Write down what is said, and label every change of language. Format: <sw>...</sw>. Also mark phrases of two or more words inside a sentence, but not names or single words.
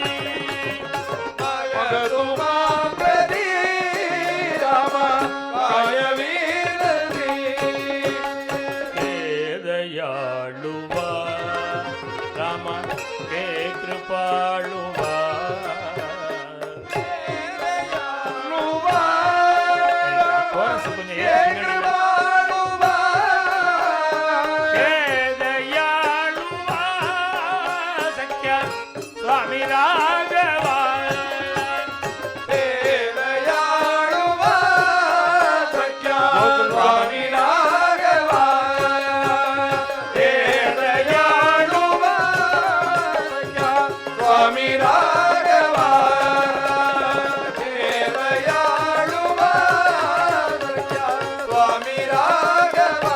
<mr>मग तुम्हा प्रति रामा काय विनती हे दयालुवा राम हे कृपालुवा कोरस</mr> <ta>கொஞ்சம் ஏத்துங்கடி</ta> <mr>हे दयालुवा सख्या स्वामी राघवा स्वामी राघवा देवयाळुवा स्वामी राघवा</mr>